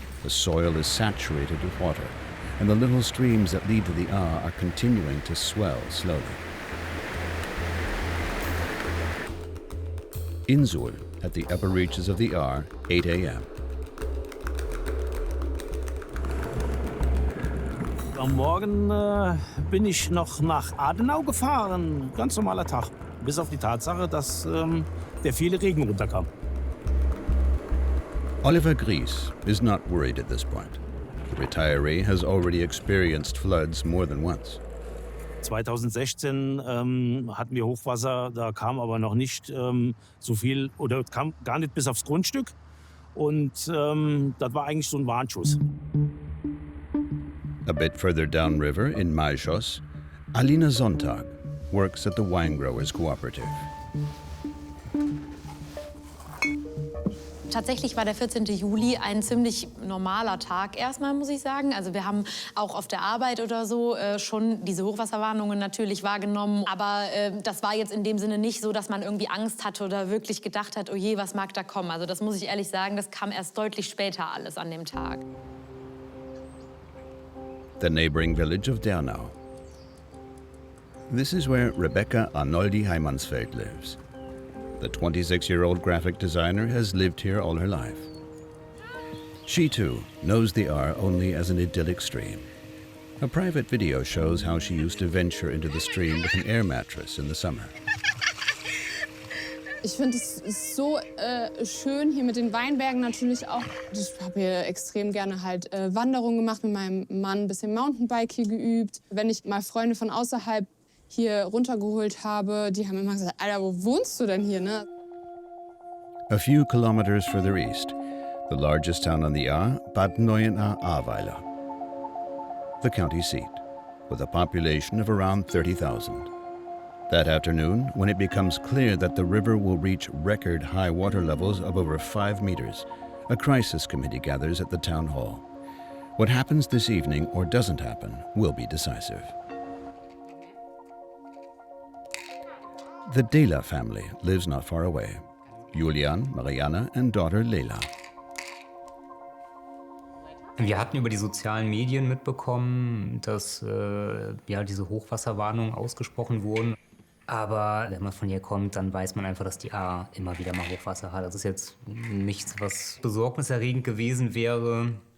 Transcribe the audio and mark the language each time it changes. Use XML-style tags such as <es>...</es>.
<en>The soil is saturated with water, and the little streams that lead to the Ahr are continuing to swell slowly. In Suhl, at the upper reaches of the Ahr, 8 a.m.</en> <de>Am Morgen bin ich noch nach Adenau gefahren. Ganz normaler Tag. Bis auf die Tatsache, dass der viele Regen runterkam.</de> <en>Oliver Gries is not worried at this point. The retiree has already experienced floods more than once.</en> <de>2016 hatten wir Hochwasser, da kam aber noch nicht so viel oder kam gar nicht bis aufs Grundstück. Und das war eigentlich so ein Warnschuss.</de> <en>A bit further downriver in Maischoss, Alina Sonntag works at the Wine Growers Cooperative.</en> <de>Tatsächlich war der 14. Juli ein ziemlich normaler Tag erstmal, muss ich sagen. Also wir haben auch auf der Arbeit oder so schon diese Hochwasserwarnungen natürlich wahrgenommen. Aber das war jetzt in dem Sinne nicht so, dass man irgendwie Angst hatte oder wirklich gedacht hat, oh je, was mag da kommen. Also das muss ich ehrlich sagen, das kam erst deutlich später alles an dem Tag.</de> <en>The neighboring village of Dernau. This is where Rebecca Arnoldi Heimansfeld lives. The 26-year-old graphic designer has lived here all her life. She, too, knows the Ahr only as an idyllic stream. A private video shows how she used to venture into the stream with an air mattress in the summer.</en> <de>Ich finde, es ist so schön hier mit den Weinbergen natürlich auch. Ich habe hier extrem gerne halt Wanderungen gemacht mit meinem Mann, ein bisschen Mountainbike hier geübt. Wenn ich mal Freunde von außerhalb hier runtergeholt habe, die haben immer gesagt, Alter, wo wohnst du denn hier, ne?</de> <en>A few kilometers further east, the largest town on the Ahr, Bad Neuenahr-Ahrweiler, the county seat, with a population of around 30,000. That afternoon, when it becomes clear that the river will reach record high water levels of over 5 meters, a crisis committee gathers at the town hall. What happens this evening or doesn't happen will be decisive. The Dela family lives not far away. Julian, Mariana and daughter Leila.</en> <de>Wir hatten über die sozialen Medien mitbekommen, dass diese Hochwasserwarnungen ausgesprochen wurden. Aber wenn man von hier kommt, dann weiß man einfach, dass die Ahr immer wieder mal Hochwasser hat. Das ist jetzt nichts, was besorgniserregend gewesen wäre.</de>